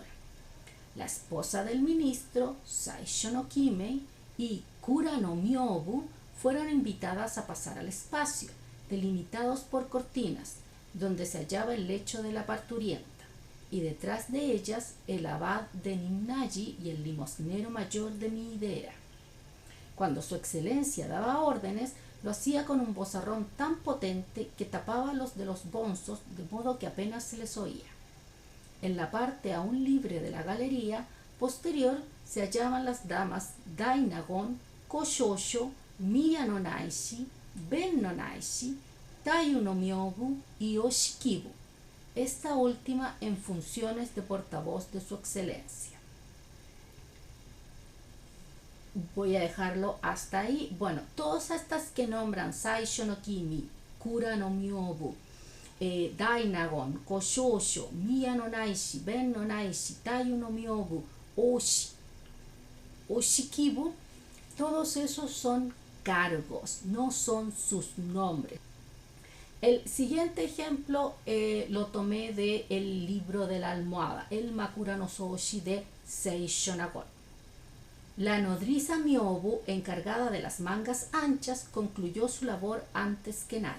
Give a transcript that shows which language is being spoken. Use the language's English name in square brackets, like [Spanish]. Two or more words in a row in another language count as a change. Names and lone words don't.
[Spanish] La esposa del ministro, Saisho no Kimei, y Kura no Myobu fueron invitadas a pasar al espacio, delimitados por cortinas, donde se hallaba el lecho de la parturienta, y detrás de ellas el abad de Ninnaji y el limosnero mayor de Miidera. Cuando su excelencia daba órdenes, lo hacía con un vozarrón tan potente que tapaba los de los bonzos de modo que apenas se les oía. En la parte aún libre de la galería posterior se hallaban las damas Dainagon, Koshosho, Miya no Naishi, Ben no Naishi, Taiyu no Myobu y Oshikibu, esta última en funciones de portavoz de su excelencia. Voy a dejarlo hasta ahí. Bueno, todas estas que nombran Saisho no Kimi, Kura no Myobu, Dainagon, Koshosho, Miya no Naishi, Ben no Naishi, Taiyu no Myobu, Oshikibu, todos esos son cargos, no son sus nombres. El siguiente ejemplo lo tomé del libro de la almohada, el Makura no Soshi de Seisho Nagon. La nodriza Myobu, encargada de las mangas anchas, concluyó su labor antes que nadie.